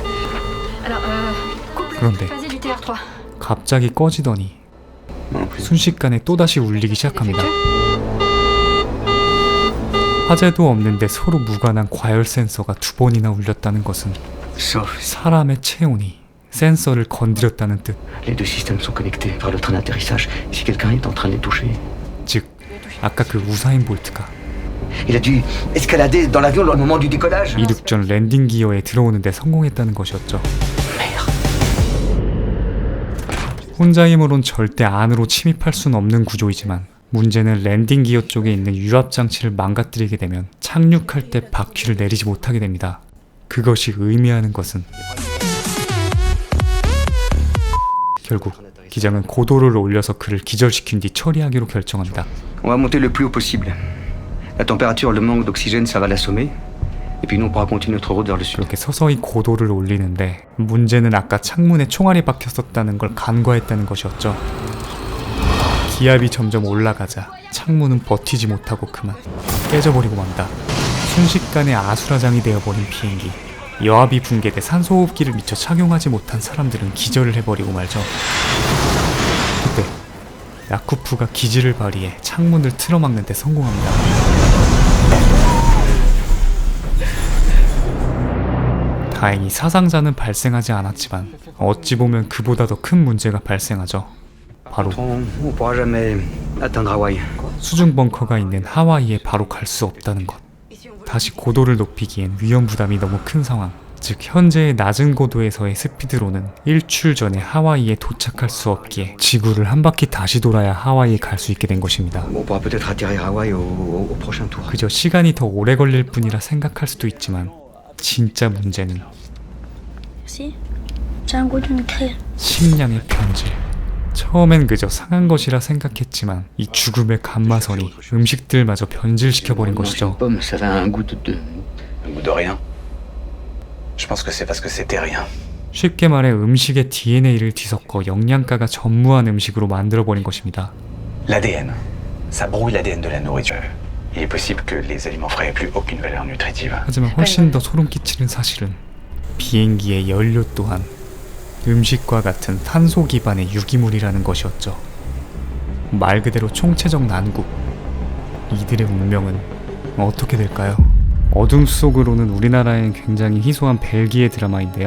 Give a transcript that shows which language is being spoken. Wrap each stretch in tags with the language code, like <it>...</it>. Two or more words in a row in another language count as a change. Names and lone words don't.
<ko>그런데 갑자기 꺼지더니 순식간에 또다시 울리기 시작합니다. 화재도 없는데 서로 무관한 과열 센서가 2번이나 울렸다는 것은 사람의 체온이 센서를 건드렸다는 뜻.</ko> <fr>Les deux systèmes sont connectés par le train d'atterrissage. Si quelqu'un est en train de les toucher.</fr> <ko>즉, 아까 그 우사인 볼트가</ko> <fr>Il a dû escalader dans l'avion au moment du décollage.</fr> <ko>이륙 전 랜딩 기어에 들어오는데 성공했다는 것이었죠. 혼자 힘으론 절대 안으로 침입할 수는 없는 구조이지만 문제는 랜딩 기어 쪽에 있는 유압 장치를 망가뜨리게 되면 착륙할 때 바퀴를 내리지 못하게 됩니다. 그것이 의미하는 것은 결국 기장은 고도를 올려서 그를 기절시킨 뒤 처리하기로 결정합니다.</ko> <fr>On va monter le plus haut possible. La température, le manque d'oxygène, ça va l'assommer. Et puis nous, on pourra continuer notre route vers le sud.</fr> <ko>그렇게 서서히 고도를 올리는데 문제는 아까 창문에 총알이 박혔었다는 걸 간과했다는 것이었죠. 기압이 점점 올라가자 창문은 버티지 못하고 그만 깨져버리고 만다. 순식간에 아수라장이 되어버린 비행기. 여압이 붕괴돼 산소호흡기를 미처 착용하지 못한 사람들은 기절을 해버리고 말죠. 그때 야쿠프가 기지를 발휘해 창문을 틀어막는 데 성공합니다. 다행히 사상자는 발생하지 않았지만 어찌 보면 그보다 더 큰 문제가 발생하죠. 바로</ko> <fr>On pourra jamais atteindre Hawaï.</fr> <ko>수중 벙커가 있는 하와이에 바로 갈 수 없다는 것. 다시 고도를 높이기엔 위험 부담이 너무 큰 상황. 즉 현재의 낮은 고도에서의 스피드로는 일주일 전에 하와이에 도착할 수 없기에 지구를 한 바퀴 다시 돌아야 하와이에 갈 수 있게 된 것입니다.</ko> <fr>On pourra peut-être atterrir à Hawaï au prochain tour.</fr> <ko>그저 시간이 더 오래 걸릴 뿐이라 생각할 수도 있지만 진짜 문제는</ko> <fr>Si, j'ai un goût d'une grille.</fr> <ko>식량의 변질. 처음엔 그저 상한 것이라 생각했지만 이 죽음의 감마선이 음식들마저 변질시켜버린 것이죠.</ko> <fr>Pomme, ça a un goût de rien. Je pense que c'est parce que c'était rien.</fr> <ko>쉽게 말해 음식의 DNA를 뒤섞어 영양가가 전무한 음식으로 만들어버린 것입니다.</ko> <fr>L'ADN. Ça brouille l'ADN de la nourriture. Il est possible que les aliments frais aient plus aucune valeur nutritive.</fr> <ko>하지만 훨씬 더 소름 끼치는 사실은 비행기의 연료 또한 음식과 같은 탄소 기반의 유기물이라는 것이었죠. 말 그대로 총체적 난국. 이들의 운명은 어떻게 될까요? 어둠 속으로는 우리나라엔 굉장히 희소한 벨기에 드라마인데요.</ko>